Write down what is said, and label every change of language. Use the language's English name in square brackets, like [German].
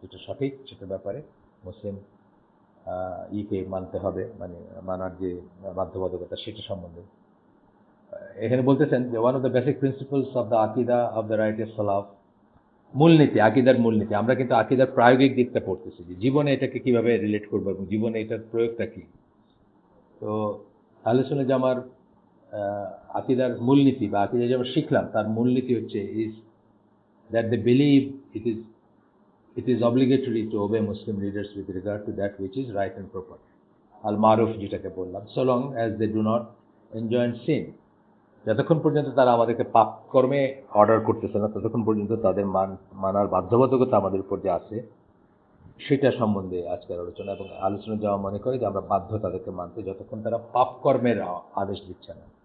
[Bangla] যেটা সঠিক, সেটার ব্যাপারে মুসলিম ইকে মানতে হবে, মানে মানার যে বাধ্যবাধকতা, সেটা সম্বন্ধে এখানে বলতেছেন যে [English] One of the basic principles of the আকিদা of the righteous সালাফ। [Bangla] মূলনীতি, আকিদার মূলনীতি। আমরা কিন্তু আকিদার প্রায়োগিক দিকটা পড়তেছি, যে জীবনে এটাকে কিভাবে রিলেট করবো এবং জীবনে এটার প্রয়োগটা কি। তো আহলে সুন্নাহ জামার আকিদার মূলনীতি বা আকিদা যেমন শিখলাম, তার মূলনীতি হচ্ছে [English] is that they believe it is obligatory to obey Muslim leaders with regard to that which is right and proper, al maruf [Bangla] যেটাকে বললাম, [English] so long as they do not enjoin sin। [Bangla] যতক্ষণ পর্যন্ত তারা আমাদেরকে পাপ কর্মে অর্ডার করতেছে না, ততক্ষণ পর্যন্ত তাদের মানার বাধ্যবাধকতা আমাদের উপর যে আছে, সেটা সম্বন্ধে আজকের আলোচনা। এবং আলোচনা যাওয়া মনে করে যে আমরা বাধ্য তাদেরকে মানতে, যতক্ষণ তারা পাপ কর্মের আদেশ দিচ্ছে না।